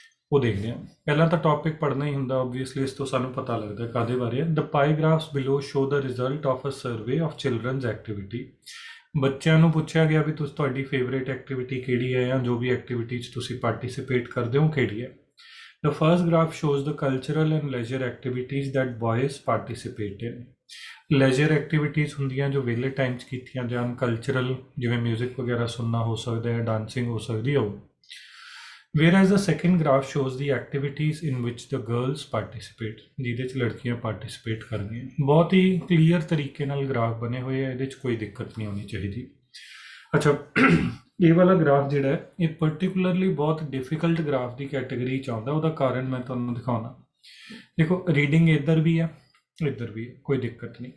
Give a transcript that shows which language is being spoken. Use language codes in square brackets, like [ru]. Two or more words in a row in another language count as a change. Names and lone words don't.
[pa] ਉਹ ਦੇਖਦੇ ਹਾਂ। ਪਹਿਲਾਂ ਤਾਂ ਟੌਪਿਕ ਪੜ੍ਹਨਾ ਹੀ ਹੁੰਦਾ ਓਬਵੀਅਸਲੀ, ਇਸ ਤੋਂ ਸਾਨੂੰ ਪਤਾ ਲੱਗਦਾ ਕਾਹਦੇ ਬਾਰੇ ਹੈ। [en] The pie graphs below show the result of a survey of children's activity. [pa] ਬੱਚਿਆਂ ਨੂੰ ਪੁੱਛਿਆ ਗਿਆ ਵੀ ਤੁਸੀਂ ਤੁਹਾਡੀ [en] favourite activity [pa] ਕਿਹੜੀ ਹੈ, ਜਾਂ ਜੋ ਵੀ ਐਕਟੀਵਿਟੀ 'ਚ ਤੁਸੀਂ ਪਾਰਟਿਸਿਪੇਟ ਕਰਦੇ ਹੋ ਕਿਹੜੀ ਹੈ। [en] The first graph shows the cultural and leisure activities that boys participate in. Leisure activities [pa] ਹੁੰਦੀਆਂ ਜੋ ਵਿਹਲੇ ਟਾਈਮ 'ਚ ਕੀਤੀਆਂ ਜਾਣ, ਕਲਚਰਲ ਜਿਵੇਂ ਮਿਊਜ਼ਿਕ ਵਗੈਰਾ ਸੁਣਨਾ ਹੋ ਸਕਦਾ ਹੈ, ਡਾਂਸਿੰਗ ਹੋ ਸਕਦੀ ਹੈ ਉਹ। [en] Whereas the second graph shows the activities in which the girls participate, [pa] ਜਿਹਦੇ 'ਚ ਲੜਕੀਆਂ ਪਾਰਟਿਸਿਪੇਟ ਕਰਦੀਆਂ। ਬਹੁਤ ਹੀ ਕਲੀਅਰ ਤਰੀਕੇ ਨਾਲ ਗ੍ਰਾਫ ਬਣੇ ਹੋਏ ਆ, ਇਹਦੇ 'ਚ ਕੋਈ ਦਿੱਕਤ ਨਹੀਂ ਹੋਣੀ ਚਾਹੀਦੀ। ਅੱਛਾ, ਇਹ ਵਾਲਾ ਗ੍ਰਾਫ ਜਿਹੜਾ ਹੈ ਇਹ ਪਰਟੀਕੂਲਰਲੀ ਬਹੁਤ [en] difficult graph [pa] ਦੀ ਕੈਟੇਗਰੀ 'ਚ ਆਉਂਦਾ। ਉਹਦਾ ਕਾਰਨ ਮੈਂ ਤੁਹਾਨੂੰ ਦਿਖਾਉਣਾ। ਦੇਖੋ, ਰੀਡਿੰਗ ਇੱਧਰ ਵੀ ਹੈ, ਇੱਧਰ ਵੀ ਹੈ, ਕੋਈ ਦਿੱਕਤ ਨਹੀਂ।